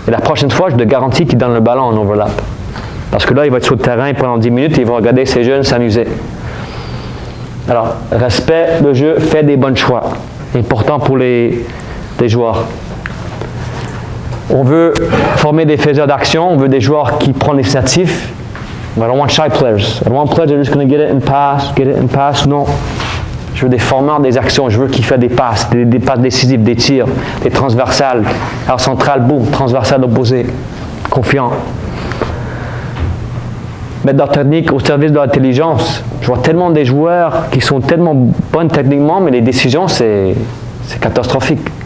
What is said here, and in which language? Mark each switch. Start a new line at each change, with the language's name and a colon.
French: Et la prochaine fois, je te garantis qu'il donne le ballon en overlap. Parce que là, il va être sur le terrain pendant 10 minutes et il va regarder ses jeunes s'amuser. Alors, respect le jeu, fais des bons choix. Important pour les joueurs. On veut former des faiseurs d'action, on veut des joueurs qui prennent l'initiative.
English: I don't want shy players. I don't want players that are just going to get it and pass.
French: Non. Je veux des formeurs des actions. Je veux qu'ils fassent des passes décisives, des tirs, des transversales. Alors, centrale, boum, transversale opposée. Confiant. Mettre leur technique au service de l'intelligence. Je vois tellement des joueurs qui sont tellement bons techniquement, mais les décisions, c'est catastrophique.